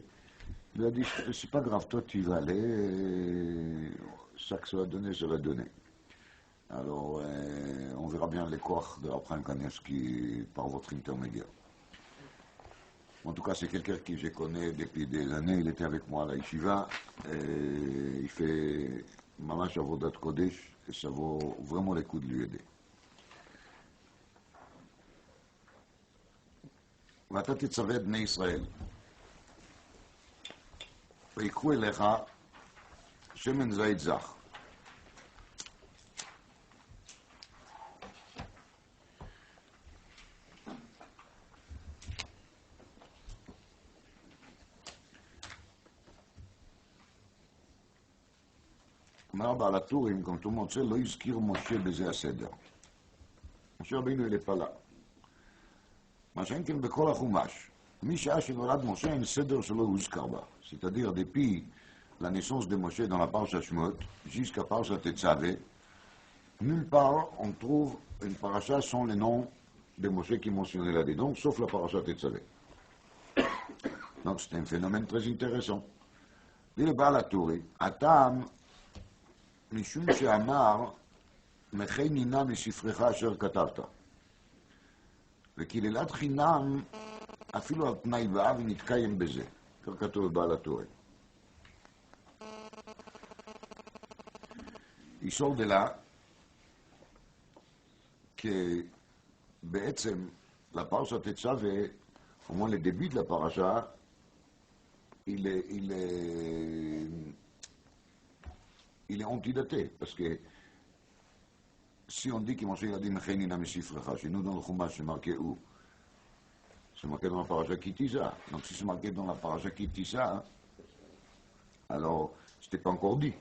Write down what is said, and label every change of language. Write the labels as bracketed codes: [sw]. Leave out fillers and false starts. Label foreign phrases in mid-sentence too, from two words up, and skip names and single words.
[fr] Il a dit, c'est pas grave, toi, tu vas aller, et ça que ça va donner, ça va donner. Alors, on verra bien les corps de Apran Kanevski par votre intermédiaire. En tout cas, c'est quelqu'un que je connais depuis des années. Il était avec moi à la yeshiva. Et il fait [he] ממש עבודת קודש [fr] et ça vaut vraiment le coup de lui aider. [he] ואתה תצווה את בני ישראל, ויקחו אליך שמן זית זך. אומר בעל הטורים, [fr] comme tout le monde sait, [he] לא הזכיר משה בזה הסדר. [fr] משה רבינו il est pas là. [he] מה שאין כן בכל החומש. משעה שנולד משה אין סדר שלא הוזכר בה. [fr] C'est-à-dire depuis la naissance de Moshe dans la parasha Shemot jusqu'à parasha Tetzaveh, nulle part on trouve une parasha sans le nom de Moshe qui est mentionné là-dedans, sauf la parasha Tetzaveh. Donc c'est un phénomène très intéressant. dit le [he] Baal HaTuri, הטעם משום שאמר מחי נינה מספרך אשר כתבת. וקללת חינם אפילו על תנאי באה ונתקיים בזה. כך כתוב בבעל הטורי. [fr] Il sort de là que [he] בעצם לפרשת תצווה, [fr] au moins le début de la parasha, il est antidaté, parce que si on dit que Moshe a dit [he] מחני נא מספרך, [fr] chez nous dans le Chumash c'est marqué où? C'est marqué dans la paracha Kitisa. Donc si c'est marqué dans la paracha Kitisa, alors c'était pas encore dit.